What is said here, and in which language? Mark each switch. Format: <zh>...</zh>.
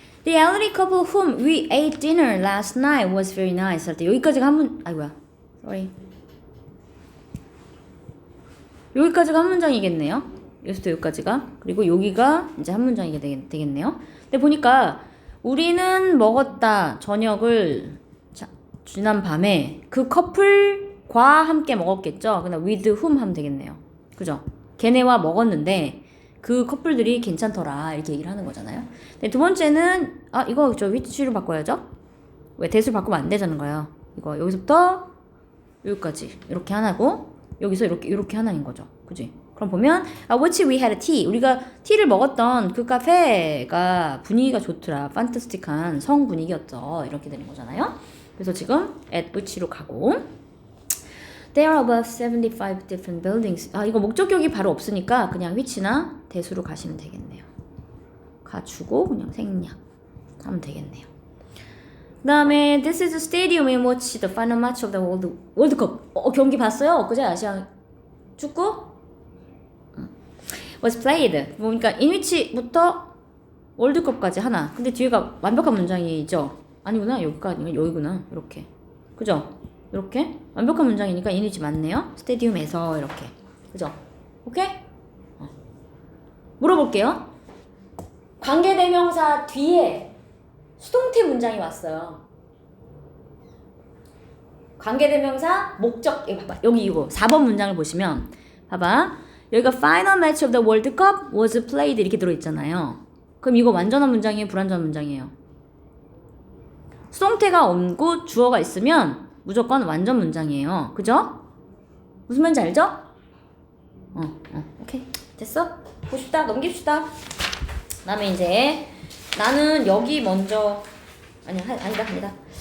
<en>The elderly couple whom we ate dinner last night was very nice.</en> <ko>할 때 여기까지가 한 문, 아이고야.</ko> <en>Sorry.</en> <ko>여기까지가 한 문장이겠네요. 여기서부터 여기까지가. 그리고 여기가 이제 한 문장이 되겠네요. 근데 보니까 우리는 먹었다. 저녁을 지난 밤에 그 커플과 함께 먹었겠죠. 그냥</ko> <en>with whom</en> <ko>하면 되겠네요. 그죠? 걔네와 먹었는데 그 커플들이 괜찮더라. 이렇게 얘기를 하는 거잖아요. 근데 두 번째는 이거 저 which로 바꿔야죠. 왜 대수를 바꾸면 안 되자는 거예요. 이거 여기서부터 여기까지 이렇게 하나고 여기서 이렇게 하나인 거죠. 그지? 그럼 보면</ko> <en>which we had tea.</en> <ko>우리가 티를 먹었던 그 카페가 분위기가 좋더라. 판타스틱한 성 분위기였죠. 이렇게 되는 거잖아요. 그래서 지금</ko> <en>at which로 가고 There are about 75 different buildings.</en> <ko>이거 목적격이 바로 없으니까 그냥 which나 대수로 가시면 되겠네요. 가주고 그냥 생략 하면 되겠네요. 그 다음에</ko> <en>This is a stadium in which the final match of the World Cup.</en> <ko>경기 봤어요? 그제 아시아 축구?</ko> <en>was played.</en> <ko>그러니까 in which부터 월드컵까지 하나. 근데 뒤에가 완벽한 문장이죠? 아니구나. 여기가 아니면 여기구나. 이렇게. 그죠? 이렇게 완벽한 문장이니까 in which 맞네요. 스테디움에서 이렇게. 그죠? 오케이? 물어볼게요. 관계대명사 뒤에 수동태 문장이 왔어요. 관계대명사 목적 이거 봐봐. 여기 이거 4번 문장을 보시면 봐봐. 여기가</ko> <en>final match of the World Cup was played</en> <ko>이렇게 들어있잖아요. 그럼 이거 완전한 문장이에요? 불완전한 문장이에요? 수동태가 없고 주어가 있으면 무조건 완전 문장이에요. 그죠? 무슨 말인지 알죠? 오케이. 됐어? 봅시다. 넘깁시다. 그 다음에 이제 나는 여기 먼저 아니다.</ko>